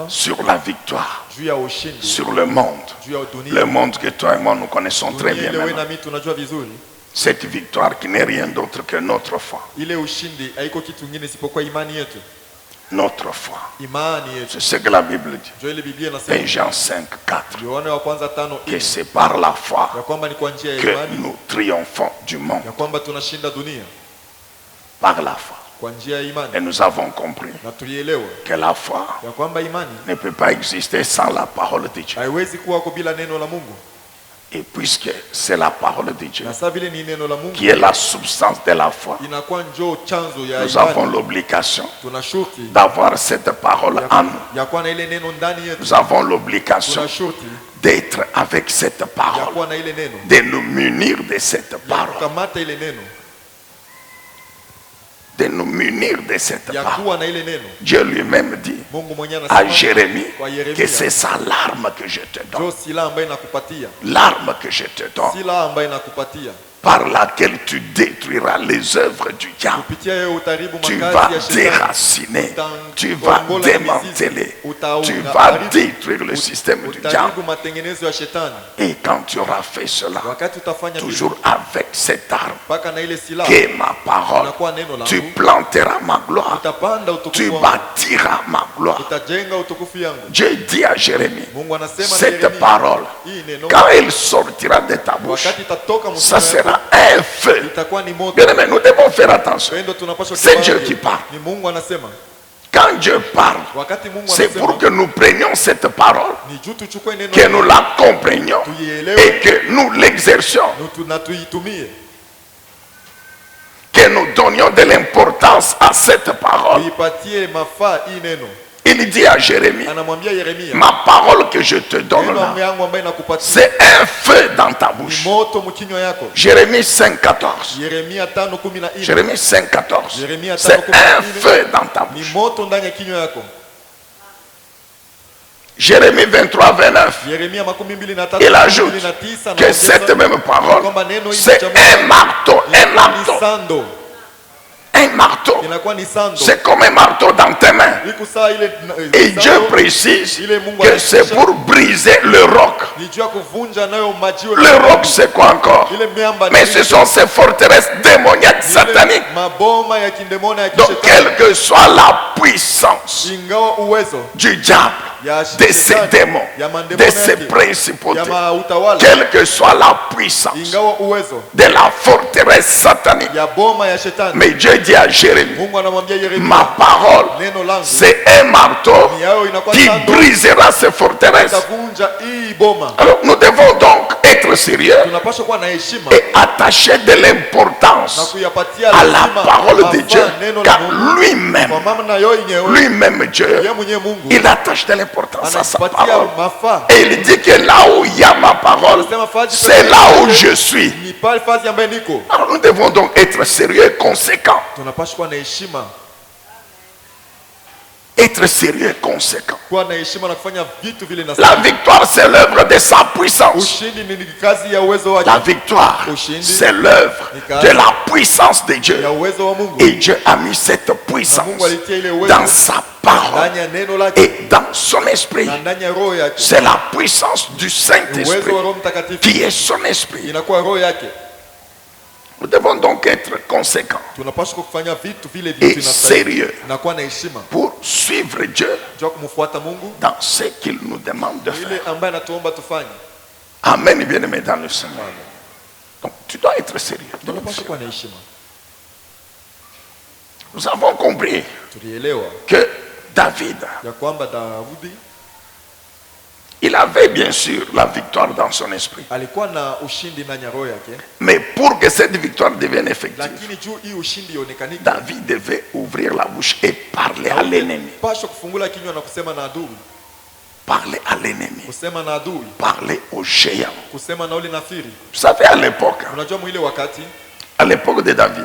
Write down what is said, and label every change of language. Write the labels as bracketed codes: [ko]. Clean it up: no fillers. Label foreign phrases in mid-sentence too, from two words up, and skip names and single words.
[fr] sur la victoire, [sw] juu ya ushindi, [fr] sur le monde. [sw] juu ya [fr] Le [sw] dunia. [fr] monde que toi et moi nous connaissons très [sw] Dunia [fr] bien [sw] ile wewe na [fr] maintenant. [sw] mimi tunajua vizuri. [fr] Cette victoire qui n'est rien d'autre que notre foi. [sw] Ile ushindi haiko kitu kingine isipokuwa imani yetu. [fr] Notre foi. [sw] Imani yetu. [fr] C'est ce que la Bible dit. [sw] Ndio ile Biblia inasema. [fr] Jean 5, 4. [sw] Yohana wa kwanza 5 [fr] Que c'est par la foi [sw] ya kwamba ni kwa njia ya [fr] que [sw] imani [fr] nous triomphons du monde. [sw] ya kwamba tunashinda dunia [fr] Par la foi. [sw] kwa njia ya [fr] Et [sw] imani, [fr] nous avons compris [sw] na tulielewa [fr] que la foi [sw] ya kwamba imani [fr] ne peut pas exister sans la parole de Dieu. [sw] haiwezi kuwa bila neno la Mungu, [fr] Et puisque c'est la parole de Dieu [sw] na sasa vile ni neno la Mungu [fr] qui est la substance de la foi, [sw] inakuwa njoo chanzo ya [fr] nous avons [sw] imani. [fr] l'obligation [sw] Tuna shurti [fr] d'avoir cette parole en nous. [sw] ya kuwa na ile neno ndani yetu. [fr] Nous avons l'obligation [sw] Tuna shurti [fr] d'être avec cette [sw] ya [fr] parole, [sw] kuwa na ile neno, [fr] de nous munir de cette [sw] ya [fr] parole, [sw] kukamata ile neno, [fr] de nous munir de cette [sw] ya [fr] parole. [sw] kuwa na ile neno. [fr] Dieu lui-même dit [sw] Mungu mwenyewe [fr] à [sw] anasema [fr] Jérémie [sw] kwa [fr] que [sw] Yeremia, [fr] c'est ça l'arme que je te donne. [sw] njoo silaha ambayo nakupatia, [fr] L'arme que je te donne, [sw] silaha ambayo nakupatia, [fr] par laquelle tu détruiras les œuvres du diable. [sw] kupitia yeye utaribu [fr] Tu [sw] makazi [fr] vas [sw] ya shetani, [fr] déraciner, tu vas démanteler, tu vas détruire le système du diable. [sw] utaribu matengenezo ya shetani. [fr] Et quand tu auras fait cela, [sw] Wakati utafanya [fr] toujours avec cette arme, [sw] mpaka na ile silaha, [fr] qui est ma parole, [sw] unakuwa neno [fr] tu [sw] langu, [fr] planteras ma gloire, [sw] utapanda [fr] tu [sw] utukufu wangu, [fr] bâtiras ma gloire. [sw] utajenga utukufu yangu. [fr] Dieu dit à Jérémie, [sw] Mungu anasema na [fr] cette [sw] Yeremia, [fr] parole, [sw] hii neno [fr] quand elle sortira de ta bouche, [sw] wakati itatoka [fr] ça [sw] msema [fr] sera un feu. [sw] itakuwa ni moto. [fr] Bien aimé, nous devons faire attention. [sw] Pendo tunapaswa [fr] C'est [sw] kufanya. [fr] Dieu qui parle. [sw] Ni Mungu anasema. [fr] Quand Dieu parle, [sw] Wakati Mungu [fr] c'est [sw] anasema, [fr] pour que nous prenions cette parole, [sw] ni juu tuchukue neno [fr] que nous la comprenions [sw] tuielewe [fr] et que nous l'exercions, [sw] na tuitumie, [fr] que nous donnions de l'importance à cette parole. [sw] tuipatie mafaa hii neno. [fr] Il dit à Jérémie, [sw] Anamwambia Yeremia, [fr] ma parole que je te donne [sw] neno [fr] là, [sw] yangu ambayo nakupatia [fr] c'est un feu dans ta [sw] ni [fr] bouche. [sw] moto mkinywa yako. [fr] Jérémie 5,14. [sw] Yeremia 5:14. [fr] Jérémie 5,14. [sw] Yeremia [fr] C'est [sw] 5:14. [fr] un feu dans ta [sw] Ni [fr] bouche. [sw] moto ndani ya kinywa yako. [fr] Jérémie 23, 29. [sw] Yeremia 23, [fr] Il ajoute [sw] 29 [fr] que cette même parole, c'est un marteau, un marteau, [sw] sando. [fr] un marteau. [sw] Inakuwa ni sando. [fr] C'est comme un marteau dans tes mains. [sw] Iko saa ile [fr] Et Dieu précise que c'est pour briser le roc. [sw] ni juu ya kuvunja nayo majiwe. [fr] Le roc, c'est quoi encore? [sw] Ile miamba [fr] Mais ce sont ces forteresses démoniaques sataniques. [sw] maboma ya kindemona ya [fr] Donc, quelle que soit la puissance [sw] ingawa uwezo [fr] du diable, [sw] ya [fr] de ces démons, de ces principautés, [sw] ya mautawala, [fr] quelle que soit la puissance [sw] ingawa uwezo [fr] de la forteresse satanique. [sw] ya boma ya shetani. [fr] Mais Dieu dit à Jérémie, [sw] Mungu anamwambia Yeremia, [fr] ma parole, [sw] neno langu [fr] c'est un marteau [sw] ni yao inakuwa [fr] qui [sw] sando [fr] brisera ces forteresses. [sw] itavunja hii boma. [fr] Alors, nous devons donc être sérieux [sw] Tunapaswa kuwa na heshima [fr] et attacher de [sw] na [fr] l'importance [sw] kuyapatia [fr] à la [sw] lazima [fr] parole de [sw] mafaa [fr] Dieu, [sw] neno la [fr] car [sw] Mungu. [fr] lui-même, [sw] Kwa maana nayo yenyewe [fr] lui-même Dieu, [sw] yeye mwenyewe Mungu [fr] il attache de l'importance à sa [sw] anapatia [fr] parole. [sw] mafaa. [fr] Et il dit que là où il y a ma parole, c'est là où je suis. [sw] Ni pale fazi ambaye niko. [fr] Alors nous devons donc être sérieux et conséquents. [sw] Tunapaswa kuwa na heshima, [fr] Être sérieux et conséquent. [sw] kuwa na heshima na kufanya vitu vile na [fr] La victoire, c'est l'œuvre de sa puissance. [sw] ushindi ni kazi ya uwezo wake, [fr] La victoire, [sw] Ushindi. [fr] c'est l'œuvre de la puissance de Dieu. [sw] ya uwezo wa Mungu. [fr] Et Dieu a mis cette [sw] Na [fr] puissance [sw] Mungu alitia ile uwezo [fr] dans sa parole [sw] ndani ya neno lake [fr] et dans son esprit. [sw] na ndani ya roho yake. [fr] C'est la puissance du [sw] Uwezo [fr] Saint-Esprit [sw] wa Roho Mtakatifu [fr] qui est son esprit. [sw] inakuwa roho yake. [fr] Nous devons donc être conséquents [sw] Tunapaswa kufanya vitu vile [fr] et [sw] vitu inastahili. [fr] sérieux [sw] Inakuwa na heshima. [fr] pour suivre Dieu [sw] Jua kumfuata Mungu [fr] dans ce qu'il nous demande de faire. [sw] ile ambaye anatuomba tufanye. [fr] Amen, bien-aimé dans le Seigneur. Donc tu dois être sérieux. [sw] Tunapaswa kuwa na heshima. [fr] Nous avons compris [sw] Tulielewa [fr] que David, [sw] ya kwamba Daudi [fr] il avait bien sûr la victoire dans son esprit. [sw] alikuwa na ushindi ndani ya roho yake, [fr] Mais pour que cette victoire devienne effective, [sw] lakini juu hii ushindi ionekanike, [fr] David devait ouvrir la bouche et parler à l'ennemi. [sw] paswa kufungula kinywa na kusema na adui, [fr] Parler à l'ennemi. [sw] kusema na adui, [fr] Parler aux géants. [sw] kusema na ule nafiri. [fr] Vous savez, à l'époque de David,